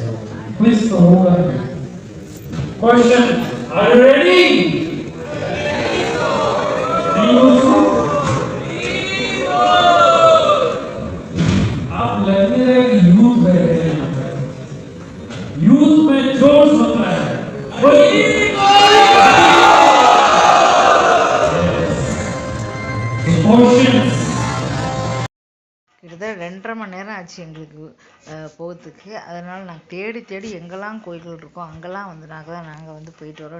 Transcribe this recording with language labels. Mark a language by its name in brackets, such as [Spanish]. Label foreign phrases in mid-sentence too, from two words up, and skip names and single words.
[Hindi] क्विज तो होगा। [English] question, are you ready? [Hindi] आप लगने रहे यूथ बैठे हैं यहाँ पर। यूथ में जोश होता है। [Tamil] கிட்டத்தட்ட 2.5 மணி நேரம் ஆச்சு எங்களுக்கு போகிறதுக்கு. அதனால் நாங்கள் தேடி தேடி எங்கெல்லாம் கோயில்கள் இருக்கோம் அங்கெல்லாம் வந்து நாங்கள் வந்து போயிட்டு வரோம்.